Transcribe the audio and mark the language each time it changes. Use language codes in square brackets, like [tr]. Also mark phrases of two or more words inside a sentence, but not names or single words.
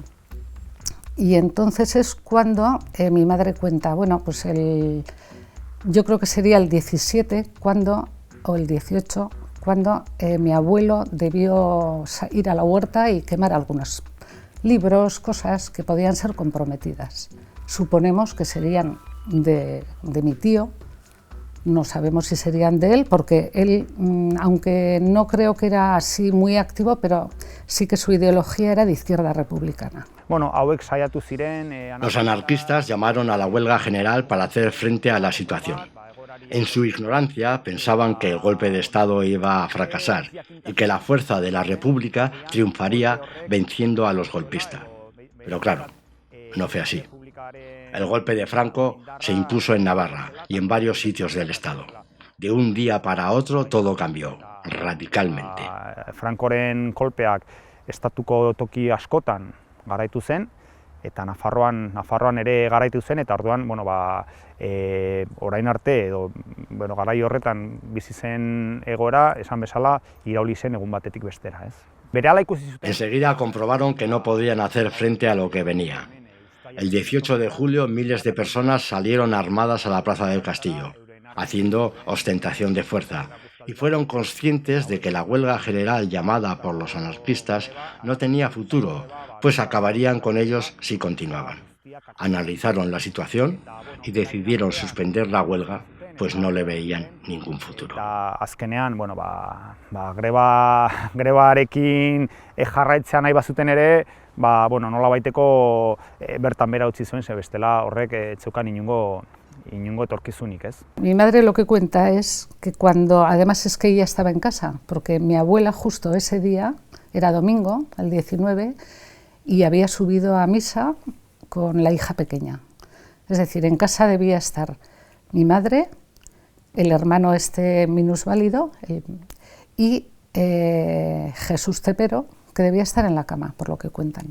[es] Y entonces es cuando mi madre cuenta, bueno, pues yo creo que sería el 17 o el 18, cuando mi abuelo debió ir a la huerta y quemar algunos libros, cosas que podían ser comprometidas. Suponemos que serían de mi tío, no sabemos si serían de él, porque él, aunque no creo que era así muy activo, pero sí que su ideología era de izquierda republicana. [eu] Bueno, hauek saiatu ziren... [es] Los anarquistas llamaron a la huelga general para hacer frente a la situación. En su ignorancia pensaban que el golpe de Estado iba a fracasar y que la fuerza de la República triunfaría venciendo a los golpistas. Pero claro, no fue así. El golpe de Franco se impuso en Navarra y en varios sitios del Estado. De un día para otro todo cambió, radicalmente. [eu] Francoren kolpeak estatuko toki askotan garaitu zen, eta Nafarroan ere garaitu zen, eta orduan, orain arte, garai horretan bizi zen egoera, esan bezala, irauli zen egun batetik bestera, ez? Berehala ikusi zuten. [es] Enseguida comprobaron que no podían hacer frente a lo que venía. El 18 de julio miles de personas salieron armadas a la Plaza del Castillo, haciendo ostentación de fuerza, y fueron conscientes de que la huelga general llamada por los anarquistas no tenía futuro, pues acabarían con ellos si continuaban. Analizaron la situación y decidieron suspender la huelga, pues no le veían ningún futuro. [eu] Azkenean, grebarekin jarraitzea nahi bazuten ere, nolabaiteko bertan bera utzi zuen, ze bestela horrek ez zeukan inongo etorkizunik, ez? [es] Mi madre lo que cuenta es que además es que ella estaba en casa, porque mi abuela justo ese día, era domingo, el 19, y había subido a misa con la hija pequeña. Es decir, en casa debía estar mi madre, el hermano minusválido y Jesús Cepero, que debía estar en la cama, por lo que cuentan.